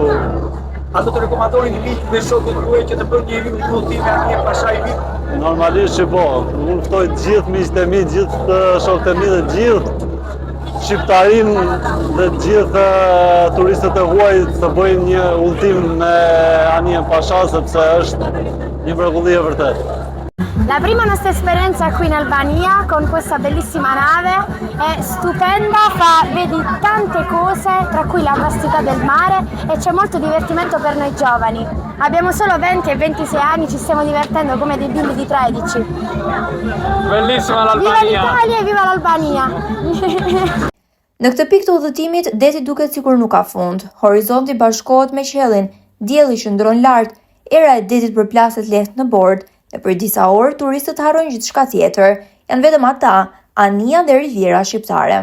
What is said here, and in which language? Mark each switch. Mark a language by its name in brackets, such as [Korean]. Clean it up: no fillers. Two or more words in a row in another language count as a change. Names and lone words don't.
[Albanian] A do të rekomandoni një miq dhe shokët tuaj që të bëjnë një udhëtim me anije Pashaj VIP? Normalisht që po, unë ftoj të gjithë miqtë e mi, gjithë shokët e mi dhe gjithë shqiptarin dhe gjithë turistët e huaj të bëjnë një udhëtim me anije Pasha, sepse është një mrekulli e vërtet. [Italian] La prima nostra esperienza qui in Albania con questa bellissima nave è stupenda, vedi tante cose, tra cui la vastità del mare e c'è molto divertimento per noi giovani. Abbiamo solo 20 e 26 anni, ci stiamo divertendo come dei bimbi di 13. Bellissima l'Albania! Viva l'Italia e viva l'Albania! [Albanian] Në këtë pikë të udhëtimit, deti duket sikur nuk ka fund. Horizonti bashkohet me qiellin, dielli qëndron lart, era e detit përplaset lehtë në bord. Dhe për disa orë, turistët harrojnë gjithçka tjetër, janë vetëm ata, anija dhe Riviera Shqiptare.